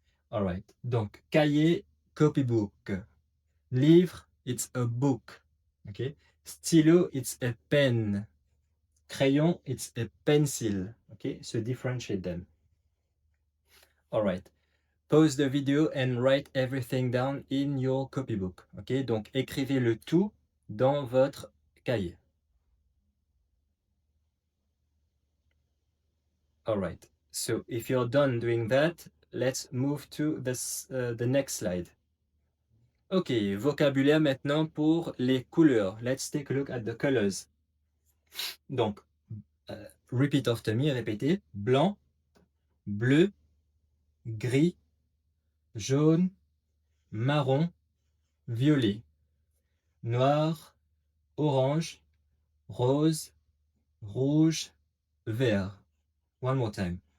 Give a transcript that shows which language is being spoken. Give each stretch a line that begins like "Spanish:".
English: All right. Donc, cahier, copybook. Livre, it's a book. Okay. Stylo, it's a pen. Crayon, it's a pencil. Okay, so differentiate them. All right. Pause the video and write everything down in your copybook.
French: Ok, donc écrivez le tout dans votre cahier.
English: All right. So if you're done doing that, let's move to the next slide.
French: Ok, vocabulaire maintenant pour les couleurs.
English: Let's take a look at the colors.
French: Donc,
English: repeat after me,
French: répétez. Blanc, bleu, gris, jaune, marron, violet, noir, orange, rose, rouge, vert.
English: One more time.